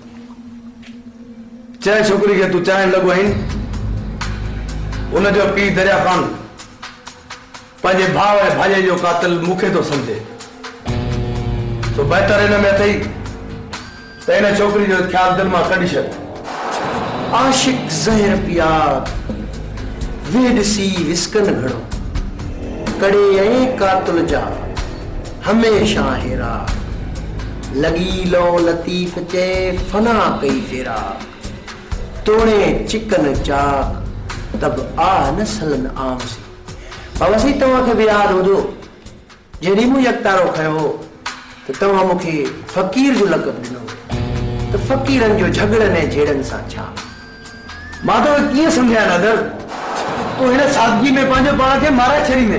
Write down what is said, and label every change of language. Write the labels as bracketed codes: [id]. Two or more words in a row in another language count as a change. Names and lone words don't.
[sd] चए छोकिरी खे तूं चाहिण लॻो आहीं, उनजो पीउ दरिया खान पंहिंजे भाउ ऐं भाॼे जो कातिल मूंखे थो सम्झे। तो बहितर हिन में अथई त हिन छोकिरी जो ख़्यालु दिलि मां कढी छॾ। आशिक ज़हर पिया वे ॾिसी विस्कन घड़ो कड़े ऐं कातुल जा हमेशा हेरा लगी लो लतीफ चे फना कई फेरा तोड़े चिकन चाक तब आ नसलन आम सी। बाबा साईं, तव्हांखे बि यादि हूंदो जॾहिं मूं यकतारो खयो त तव्हां मूंखे फ़क़ीर जो लक़ब ॾिनो त फ़क़ीरनि जो झगड़नि ऐं झेड़नि सां छा। मां तोखे कीअं सम्झायां नादर? तूं हिन सादगी में पंहिंजो पाण खे मारे छॾींदे।